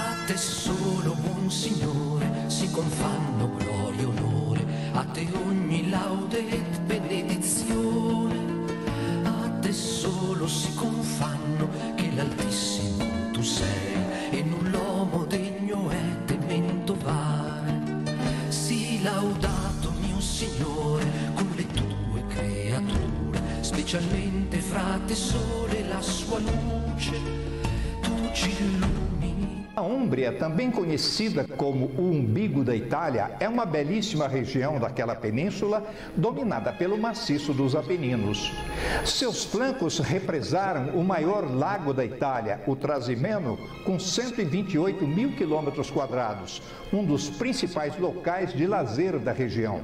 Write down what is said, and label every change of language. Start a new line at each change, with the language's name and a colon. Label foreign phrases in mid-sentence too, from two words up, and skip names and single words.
Italian: te solo, buon Signore, si confanno gloria e onore, a te ogni laude e benedizione, a te solo si confanno, che l'Altissimo tu sei, e null'uomo degno è temento vare. Sii laudato, mio Signore, con le tue creature, specialmente fra te sole e la sua luce, tu ci illumini.
Portuguese: A Úmbria, também conhecida como o umbigo da Itália, é uma belíssima região daquela península dominada pelo maciço dos Apeninos. Seus flancos represaram o maior lago da Itália, o Trasimeno, com 128 mil quilômetros quadrados, um dos principais locais de lazer da região.